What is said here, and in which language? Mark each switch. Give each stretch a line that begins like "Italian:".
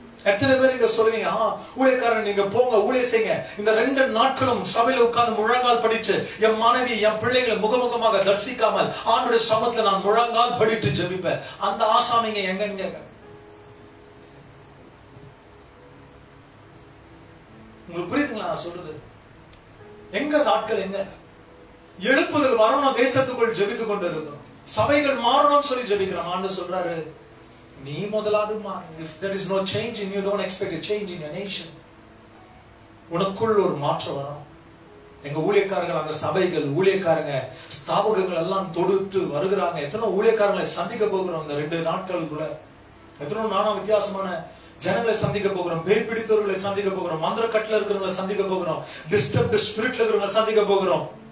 Tamil: எத்தனை பேர் இங்க சொல்லுவீங்க, ஊழியக்காரன் நீங்க போங்க, ஊழிய செய்யுங்க, இந்த 2 நாட்களும் சபையில உட்கார்ந்து முழங்கால் படிட்டு என் மனைவி என் பிள்ளைகளை முகமுகமாக தரிசிக்காமல் ஆண்டுடைய சமத்துல நான் முழங்கால் படிட்டு ஜெபிப்பேன். அந்த ஆசாமிங்க எங்க? உங்களுக்கு புரியுதுங்களா நான் சொல்றது? எங்க நாட்கள், எங்க எழுப்புதல் வரணும், தேசத்துக்குள் ஜெபித்துக் கொண்டு இருக்கணும், சபைகள் மாறணும் சொல்லி ஜெபிக்கிறோம். ஆண்டு சொல்றாரு, நீ முதலாவது
English: if there is no change in you, don't expect a change in your nation.
Tamil: உனக்குள் ஒரு மாற்றம் வரும். எங்க ஊழியக்காரர்கள், அந்த சபைகள், ஊழியக்காரங்க, ஸ்தாபகங்கள் எல்லாம் தொடுத்து வருகிறாங்க. எத்தனை ஊழியக்காரங்களை சந்திக்க போகிறோம் இந்த 2 நாட்களுக்குள்ள. எத்தனை நானா வித்தியாசமான ஜனங்களை சந்திக்க போகிறோம், பேய் பிடித்தவர்களை சந்திக்க போகிறோம், மந்திர கட்டில இருக்கிறவங்களை சந்திக்க போகிறோம், டிஸ்டர்ப்டு ஸ்பிரிட்ல இருக்கிறவங்களை சந்திக்க போகிறோம்.